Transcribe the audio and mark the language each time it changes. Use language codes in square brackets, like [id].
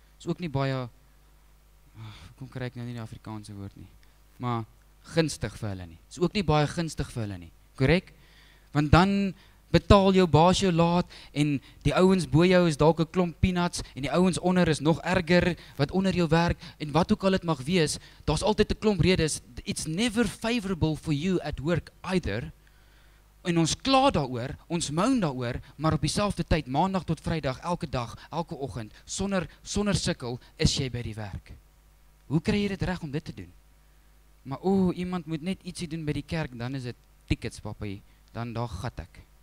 [af] Is ook nie baie, kom kry ek nou nie die Afrikaanse woord nie, maar gunstig vir hulle nie. Is ook nie baie gunstig vir hulle nie, korrek? Want dan Betaal jou baas jou laat en die ouens bo jou is dalk 'n klomp peanuts en die ouens onder is nog erger wat onder jou werk en wat ook al dit mag wees, daar's altyd 'n klomp redes. [en] It's never favorable for you at work either. [af] En ons kla daaroor, ons moan daaroor, maar op dieselfde tyd, maandag tot vrydag, elke dag, elke oggend, sonder sukkel, is jy by die werk. Hoe kry jy dit reg om dit te doen? Maar iemand moet net ietsie doen by die kerk, dan is dit tickets, papie, dan daar gat ek.